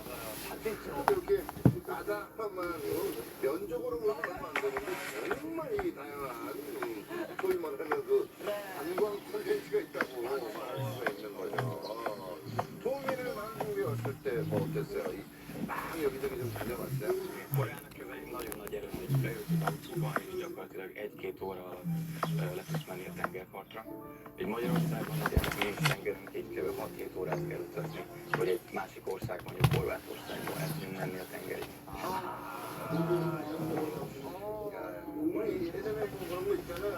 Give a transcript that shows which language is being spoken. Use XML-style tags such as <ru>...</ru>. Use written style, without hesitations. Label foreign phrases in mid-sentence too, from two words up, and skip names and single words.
<ko>사실처럼 이렇게 바다만 면적으로 보면 만드는데 정말 이 다양한 소위 말하는 그 관광 콘텐츠가 있다고 말할 수가 있는 거죠. 동해를 한국에 왔을 때 뭐 어땠어요? 막 여기저기 좀 다녀봤어요?</ko> <hu>Koreának ez egy nagyon nagy erő, hogy leültünk autóba, és gyakorlatilag 1-2 óra le tudsz menni a tengerpartra. Egy Magyarországon ugye mi tengerünk így kb. 6-7 órát kell utazni, hogy egy másik ország, mondjuk Horvátországba el tudjunk menni a tengerig.</hu> <ko>우리 예전에 뭐 그런 거 있잖아요.</ko>